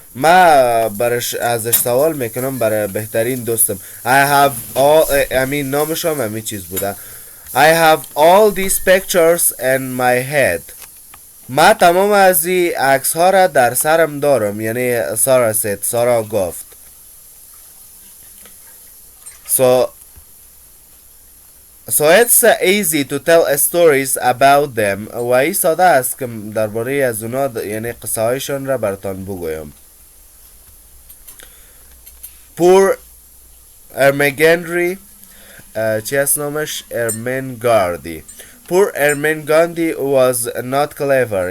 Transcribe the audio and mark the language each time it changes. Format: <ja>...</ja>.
<fa>ما برش ازش سوال میکنم برای بهترین دوستم.</fa> <en>I have all</en> <fa>نامش هم همین چیز بوده.</fa> <en>I have all these pictures in my head.</en> <fa>ما تمام از این عکس ها را در سرم دارم. یعنی سارا گفت.</fa> <en>So it's easy to tell stories about them.</en> <fa>و این ساده است که درباره از اونا یعنی قصه هایشان را براتان بگویم. Poor Ermengarde چی است نامش؟ Ermengarde.</fa> <en>Poor Ermengarde was not clever.</en>